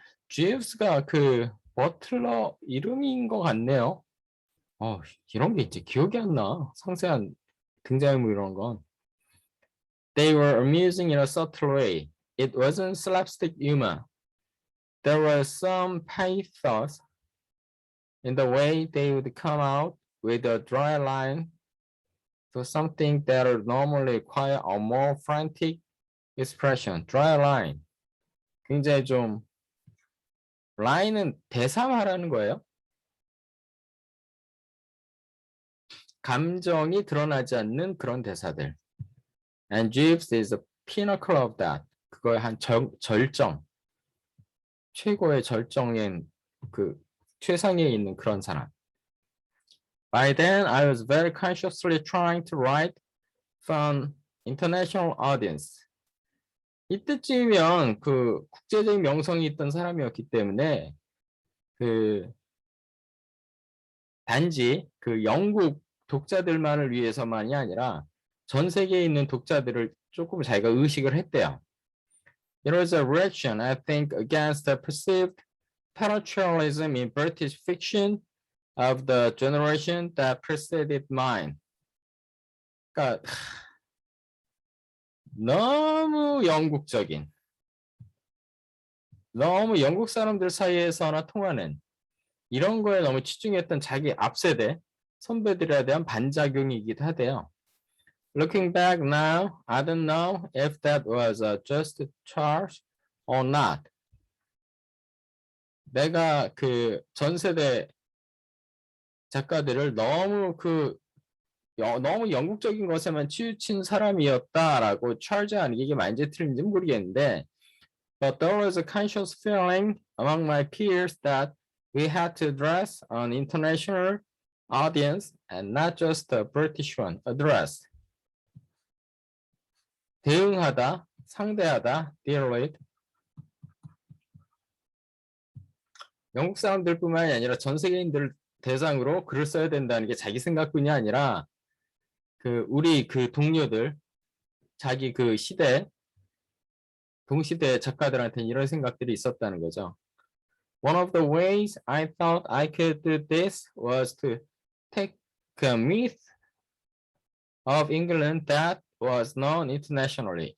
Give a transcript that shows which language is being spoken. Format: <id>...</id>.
<ko>Jeeves가 그 버틀러 이름인 것 같네요. 이런 게 이제 기억이 안 나. 상세한 등장인물 이런 건.</ko> <en>They were amusing in a subtle way. It wasn't slapstick humor. There was some pathos in the way they would come out with a dry line to something that would normally require a more frantic expression. Dry line.</en> <ko>굉장히 좀 라인은 대사 말하는 거예요. 감정이 드러나지 않는 그런 대사들.</ko> <en>And Jeeves is a pinnacle of that.</en> <ko>그거의 한 절정, 최고의 절정인 그 최상위에 있는 그런 사람.</ko> <en>By then, I was very consciously trying to write for an international audience.</en> <ko>이때쯤이면 그 국제적인 명성이 있던 사람이었기 때문에 그 단지 그 영국 독자들만을 위해서만이 아니라 전 세계에 있는 독자들을 조금 자기가 의식을 했대요.</ko> <en>It was a reaction, I think, against the perceived paratribalism in British fiction of the generation that preceded mine.</en> <ko>그러니까 너무 영국적인, 너무 영국 사람들 사이에서나 통하는 이런 거에 너무 치중했던 자기 앞세대 선배들에 대한 반작용이기도 하대요.</ko> <en>Looking back now, I don't know if that was a just charge or not.</en> <ko>내가 그 전 세대 작가들을 너무 너무 영국적인 것에만 치우친 사람이었다라고 charge하는 게 이게 맞는지 틀린지 모르겠는데,</ko> <en>but there was a conscious feeling among my peers that we had to address an international audience and not just a British one. Address.</en> <ko>대응하다, 상대하다,</ko> <en>deal with.</en> <ko>영국 사람들뿐만이 아니라 전 세계인들 대상으로 글을 써야 된다는 게 자기 생각뿐이 아니라 우리 동료들, 자기 시대, 동시대 작가들한테는 이런 생각들이 있었다는 거죠.</ko> <en>One of the ways I thought I could do this was to take a myth of England that was known internationally.</en>